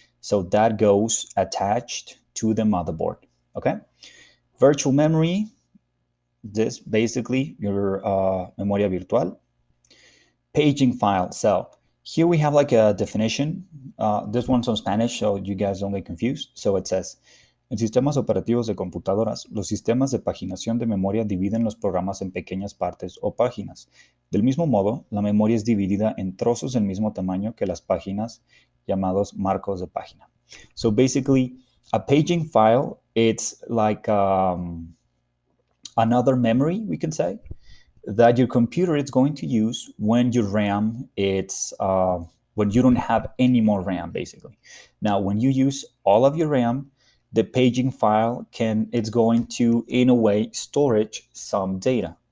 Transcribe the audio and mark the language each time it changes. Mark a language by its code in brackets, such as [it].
[en] So that goes attached to the motherboard. Okay. Virtual memory, this basically your memoria virtual. Paging file. So here we have like a definition. This one's on Spanish, so you guys don't get confused. So it says, [es] En sistemas operativos de computadoras, los sistemas de paginación de memoria dividen los programas en pequeñas partes o páginas. Del mismo modo, la memoria es dividida en trozos del mismo tamaño que las páginas, llamados marcos de página. [en] So basically, a paging file, it's like another memory, we can say, that your computer is going to use when your RAM it's when you don't have any more RAM basically. Now, when you use all of your RAM, the paging file can it's going to in a way storage some data.